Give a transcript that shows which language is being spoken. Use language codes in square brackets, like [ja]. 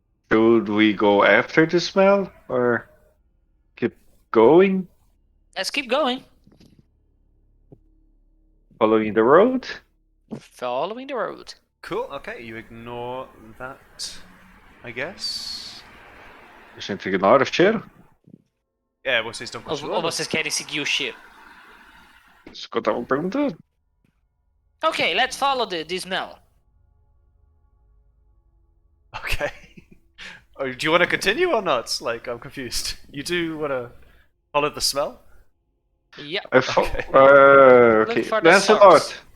[en] should we go after the smell or keep going, Let's keep going. following the road? Following the road. Cool, okay, you ignore that, I guess. [pt] A gente ignora o cheiro? É, vocês estão Ou continuando? vocês querem seguir o cheiro? Isso que eu tava perguntando. [en] Okay, let's follow the smell. Okay. Oh, do you want to continue or not? Like, I'm confused. You do want to follow the smell? Yeah. Okay. Okay. Look for the Lancelot, source.